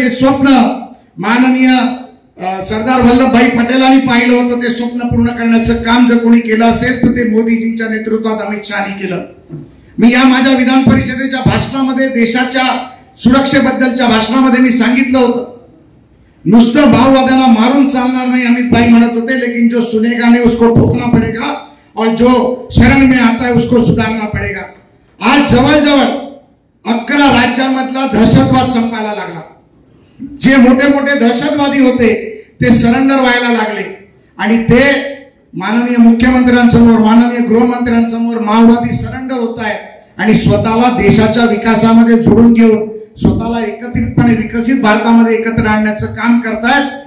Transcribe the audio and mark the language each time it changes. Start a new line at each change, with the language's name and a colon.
Marathi: जे स्वप्न माननीय सरदार वल्लभभाई पटेलांनी पाहिलं होतं, ते स्वप्न पूर्ण करण्याचं काम जर कोणी केलं असेल तर ते मोदीजींच्या नेतृत्वात अमित शहानी केलं. मी या माझ्या विधान परिषदेच्या भाषणामध्ये, देशाच्या सुरक्षेबद्दलच्या भाषणामध्ये मी सांगितलं होतं, नुसतं माओवाद्यांना मारून चालणार नाही.
Hindi: अमित भाई
Marathi: म्हणत होते,
Hindi: लेकिन जो सुनेगा नहीं उसको ठोकना पड़ेगा और जो शरण में आता है उसको सुधारना पड़ेगा.
Marathi: आज जवळजवळ 11 राज्यांमधला दहशतवाद संपायला लागला. जे मोठे मोठे दहशतवादी होते ते सरेंडर व्हायला लागले आणि ते माननीय मुख्यमंत्र्यांसमोर, माननीय गृहमंत्र्यांसमोर माओवादी सरेंडर होत आहे आणि स्वतःला देशाच्या विकासामध्ये जोडून घेऊन स्वतःला एकत्रितपणे विकसित भारतामध्ये एकत्र आणण्याचं काम करतायत.